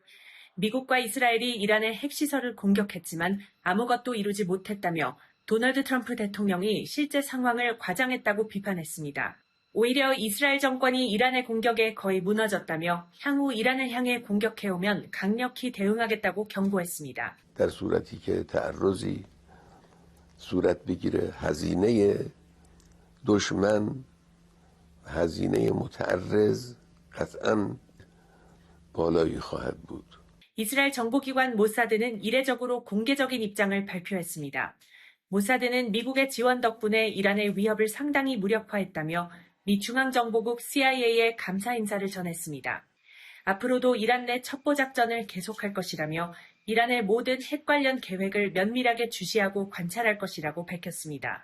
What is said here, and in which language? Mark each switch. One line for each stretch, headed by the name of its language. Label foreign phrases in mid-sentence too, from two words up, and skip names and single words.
Korean: 미국과 이스라엘이 이란의 핵시설을 공격했지만 아무것도 이루지 못했다며 도널드 트럼프 대통령이 실제 상황을 과장했다고 비판했습니다. 오히려 이스라엘 정권이 이란의 공격에 거의 무너졌다며 향후 이란을 향해 공격해오면 강력히 대응하겠다고 경고했습니다.
Persian: در صورتی که تعرضی صورت بگیره هزینه دشمن هزینه متعرض قطعاً بالایی خواهد بود.
Korean: 이스라엘 정보기관 모사드는 이례적으로 공개적인 입장을 발표했습니다. 모사드는 미국의 지원 덕분에 이란의 위협을 상당히 무력화했다며 미 중앙정보국 CIA에 감사 인사를 전했습니다. 앞으로도 이란 내 첩보 작전을 계속할 것이라며 이란의 모든 핵 관련 계획을 면밀하게 주시하고 관찰할 것이라고 밝혔습니다.